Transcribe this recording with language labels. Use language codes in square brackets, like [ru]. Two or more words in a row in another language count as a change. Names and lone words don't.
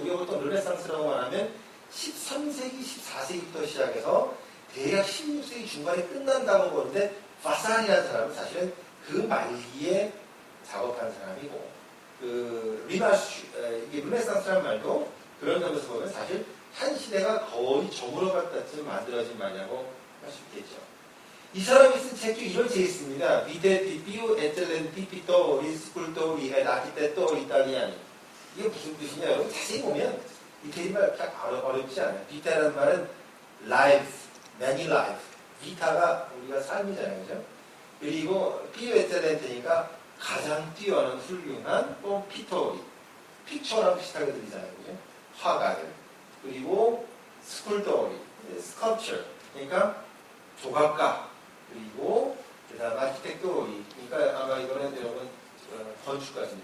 [ko] 우리가 보통 르네상스라고 말하면 13세기, 14세기부터 시작해서 대략 16세기 중반에 끝난다고 보는데 마사리라는 사람은 사실은 그 말기에 작업한 사람이고 이게 르네상스라는 말도 그런 점에서 보면 사실 한 시대가 거의 저물어갈 때쯤 만들어진 말이라고 할 수 있겠죠. 이 사람이 쓴 책 중에 이런 책이 있습니다. [it] Vide di più eccellenti pittori, scultori ed architettori italiani. [ko] 이게 무슨 뜻이냐? 여러분 자세히 보면 이태리 말 그렇게 어렵지 않아요. 비타라는 말은 [en] life, many life. [ko] 비타가 우리가 삶이잖아요. 그죠? 그리고 [it] più eccellente [ko] 니까 가장 뛰어난 훌륭한 또 피토리. 픽처랑 비슷하게 들리잖아요. 그죠? 화가들. 그리고 스쿨더리, 스컬프처. 그러니까 조각가. 그리고 그다음 아키텍토리. 그러니까 아마 이거는 여러분 건축가입니다.